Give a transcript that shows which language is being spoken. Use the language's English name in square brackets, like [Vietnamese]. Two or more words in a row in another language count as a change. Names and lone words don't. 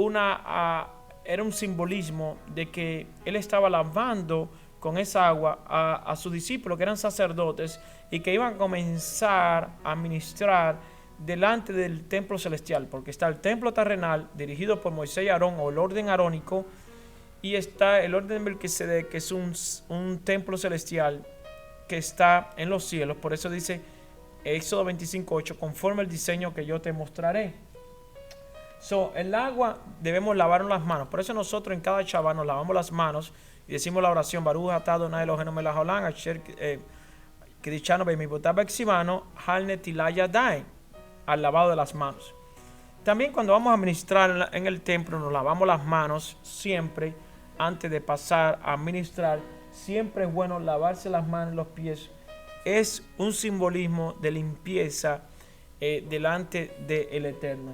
[Spanish] un simbolismo de que él estaba lavando con esa agua a sus discípulos, que eran sacerdotes, y que iban a comenzar a ministrar delante del templo celestial, porque está el templo terrenal dirigido por Moisés y Aarón, o el orden arónico, y está el orden de Melquisedec, que es un templo celestial que está en los cielos. Por eso dice Éxodo 25:8, conforme el diseño que yo te mostraré. El agua debemos lavarnos las manos. Por eso nosotros en cada Shabbat nos lavamos las manos y decimos la oración: [Hebrew] ברוך אתה אדוני אלוהינו מלך העולם אשר קידשנו במצוותיו וציוונו על נטילת ידיים, [Spanish] al lavado de las manos. También cuando vamos a ministrar en el templo nos lavamos las manos siempre antes de pasar a ministrar. Siempre es bueno lavarse las manos y los pies. Es un simbolismo de limpieza delante del Eterno.